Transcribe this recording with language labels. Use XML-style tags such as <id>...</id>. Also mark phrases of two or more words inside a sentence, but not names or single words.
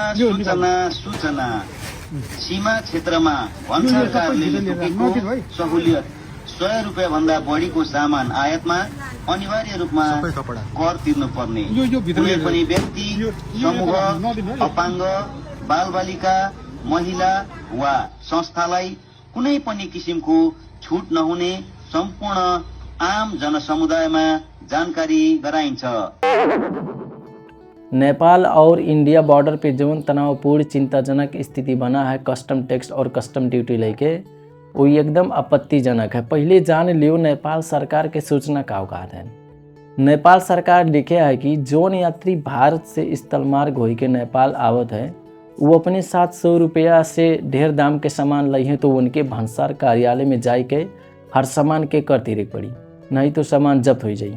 <ne>सूचना सीमा क्षेत्रमा भन्सारकारले तोकेको सहुलियत 100 रुपियाँ भन्दा बढीको सामान आयातमा अनिवार्य रूपमा कर तिर्नुपर्ने, कुनै पनि व्यक्ति समूह अपाङ्ग बालबालिका महिला वा संस्थालाई कुनै पनि किसिमको छुट नहुने सम्पूर्ण आम जनसमुदायमा जानकारी गराइन्छ।</ne> <bho>नेपाल और इंडिया बॉर्डर पे जौन तनावपूर्ण चिंताजनक स्थिति बना है</bho> <en>custom tax</en> <bho>और</bho> <en>custom duty</en> <bho>लेके, वो एकदम आपत्तिजनक है। पहले जान लियो नेपाल सरकार के सूचना का औकात है। नेपाल सरकार लिखे है कि जौन यात्री भारत से स्थल मार्ग हो के नेपाल आवत है वो अपने 700 रुपया से ढेर दाम के सामान लई हैं तो उनके भंसार कार्यालय में जाए के हर सामान के कर तीरे पड़ी, नहीं तो सामान जब्त हो जाई।</bho>